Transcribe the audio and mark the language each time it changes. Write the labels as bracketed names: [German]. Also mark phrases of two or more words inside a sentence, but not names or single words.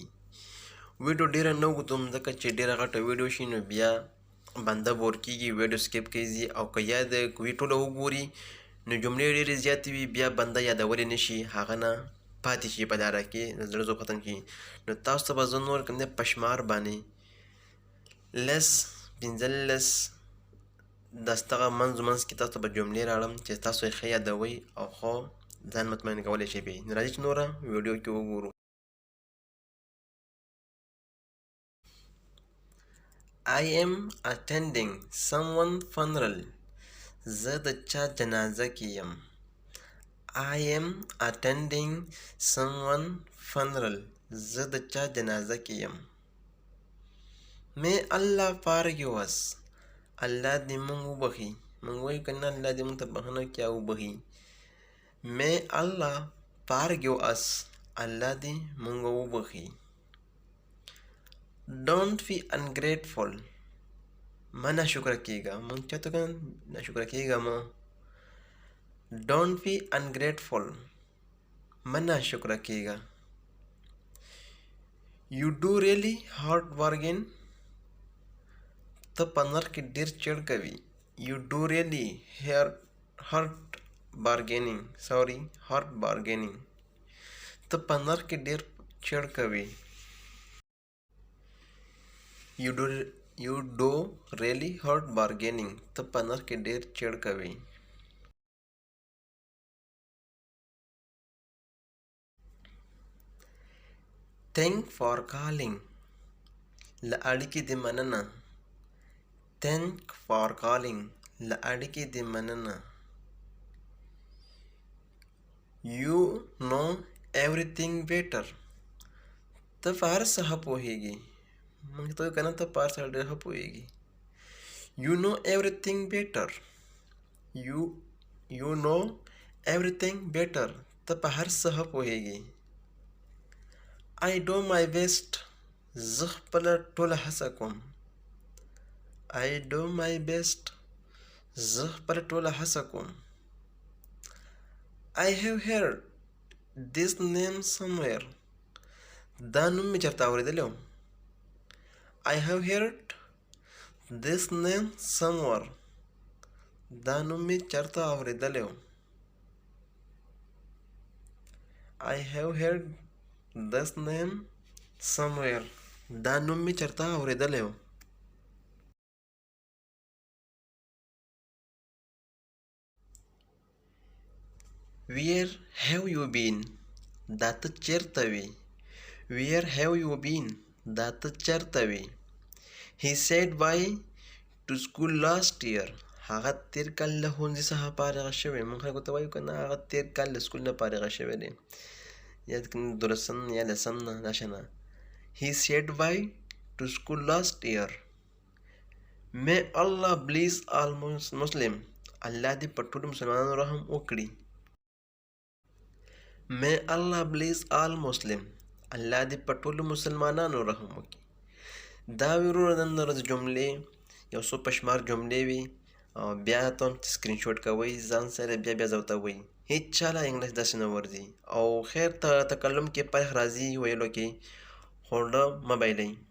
[Pashto] ویډیو ډیره نه اوږدوم ځکه چې ډیره غټه ویډیو شي نو بیا بنده بور کیږي، ویډیو سکیپ کوي او که یاد کوي ټوله وګوري نو جملې ډیرې زیاتې وي، بیا بنده یادولی نه شي، هغه نه پاتې شي په لاره کې، د زړه ذوق ختم شي. نو تاسو ته به زه نور کوم دی په شمار باندې لس 15 دغه منځ کې تاسو ته به جملې راوړم چې تاسو یې ښه یادوئ او ښه ځان مطمئن کولی شئ پرې. نو راځئ چې نوره ویډیو کې وګورو. [English] I am attending someone funeral. [Pashto] زه د چا جنازه کې یم. [English] I am attending someone funeral. [Pashto] زه د چا جنازه کې یم. [English] May Allah forgive us. [Pashto] الله دې موږ وبخي. موږ وایو که نه، الله دې موږ ته بخښنه وکړي او وبخي. [English] May Allah forgive us. [Pashto] الله دې موږ وبخي. [English] Don't be ungrateful. [Pashto] مه ناشکره کېږه. موږ چاته که ناشکره کېږه مه. [English] Don't be ungrateful. [Pashto] مه ناشکره کېږه. [English] You do really hard bargain. [Pashto] ته په نرخ کې ډېر چړ کوي. [English] You do really hard bargaining. hard bargaining. [Pashto] ته په نرخ کې ډېر چړ کوي. [English] You do really hard bargaining. [Pashto] ته په نرخ کې ډېر چړ کوي. [English] Thank for calling. [Pashto] له اړیکې دې مننه. [English] Thank for calling. [Pashto] له اړیکې دې مننه. [English] You know everything better. [Pashto] ته په هر څه ښه پوهېږي. موږ ته که نه، ته په هر څه ډېر ښه پوهېږي. [English] You know everything better. You know everything better. [Pashto] ته په هر څه ښه پوهېږي. [English] I do my best. [Pashto] زه خپله ټوله هڅه کوم. [English] I do my best. [Pashto] زه خپله ټوله هڅه کوم. [English] I have heard this name somewhere. [Pashto] دا نوم مې چېرته اورېدلی و. [English] I have heard this name somewhere. [Pashto] دا نوم مې چېرته اورېدلی و. [English] I have heard this name somewhere. [Pashto] دا نوم مې چېرته اورېدلی و. [English] Where have you been? [Pashto] دا ته چېرته وې. [English] Where have you been? [Pashto] دا ته چېرته وې. [English] He said bye to school last year. [Pashto] هغه تېر کال له ښوونځي څخه فارغه شوی. موږ خلکو ته وایو که نه، هغه تېر کال له سکول نه فارغه شوی دی، یا دولسم یا لسم نه داسې. [English] He said bye to school last year. May Allah bless all Muslim. [Pashto] الله دې په ټولو مسلمانانو رحم وکړي. [English] May Allah bless all Muslim. [Pashto] الله دې په ټولو مسلمانانو رحم وکړي. دا وې وروره نن ورځ جملې، یو څو په شمار جملې وي، او بیا ته [English] screen shot [Pashto] کوئ ځان سره، بیا ځوته وئ. هېڅ چا له انګلیش داسې نه ورځي. او خیر تکلم کې فرق راځي، ویلو کې، خو ډه مه بایلئ.